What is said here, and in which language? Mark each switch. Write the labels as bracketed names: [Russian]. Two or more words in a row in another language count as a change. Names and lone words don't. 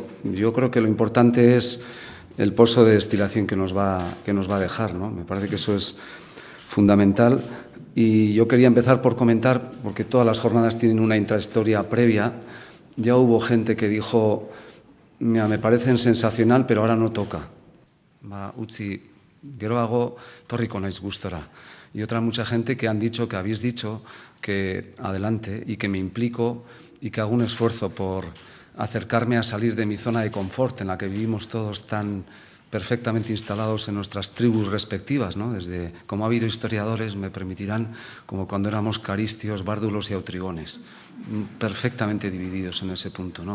[Spanish] Yo creo que lo importante es el pozo de destilación que nos va a dejar, ¿no? Me parece que eso es fundamental. Y yo quería empezar por comentar, porque todas las jornadas tienen una intrahistoria previa. Ya hubo gente que dijo, mira, me parecen sensacional, pero ahora no toca. [Basque] Utzi, geroago, torriko naiz gustora. [Spanish] Y otra mucha gente que han dicho, que habéis dicho, que adelante y que me implico y que hago un esfuerzo por acercarme a salir de mi zona de confort en la que vivimos todos tan perfectamente instalados en nuestras tribus respectivas, ¿no? Desde, como ha habido historiadores, me permitirán, como cuando éramos caristios, bárdulos y autrigones, perfectamente divididos en ese punto, ¿no?